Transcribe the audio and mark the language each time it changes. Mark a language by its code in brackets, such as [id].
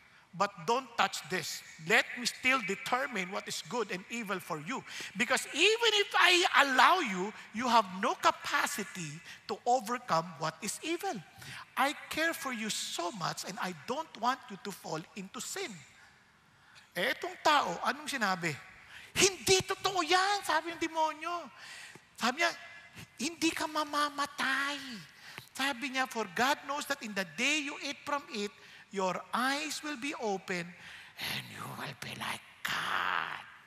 [en] But don't touch this. Let me still determine what is good and evil for you. Because even if I allow you, you have no capacity to overcome what is evil. I care for you so much and I don't want you to fall into sin. [tl] Etong tao, anong sinabi? Hindi totoo yan, sabi ng demonyo. Sabi niya, hindi ka mamamatay. Sabi niya, [en] for God knows that in the day you eat from it, your eyes will be open and you will be like God.